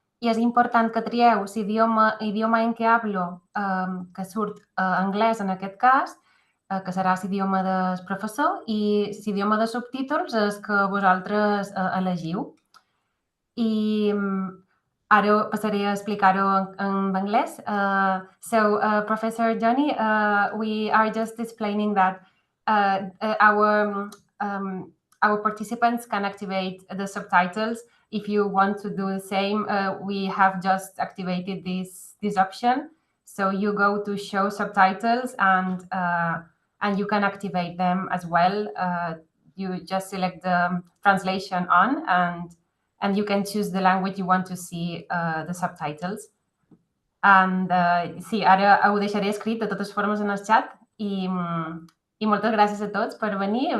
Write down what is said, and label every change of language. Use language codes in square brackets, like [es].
[ca] I és important que trieu l'idioma en què [es] hablo, [ca] que surt anglès en aquest cas, que serà l'idioma del professor, i l'idioma de subtítols és que vosaltres elegiu. I ara passaré a explicar-ho en anglès. [en] So, Professor Johnny, we are just explaining that our participants can activate the subtitles. If you want to do the same, we have just activated this option. So you go to show subtitles and you can activate them as well. You just select the translation on and you can choose the language you want to see the subtitles. And [ca] sí, ara ho deixaré escrit de totes formes en el xat i moltes gràcies a tots per venir.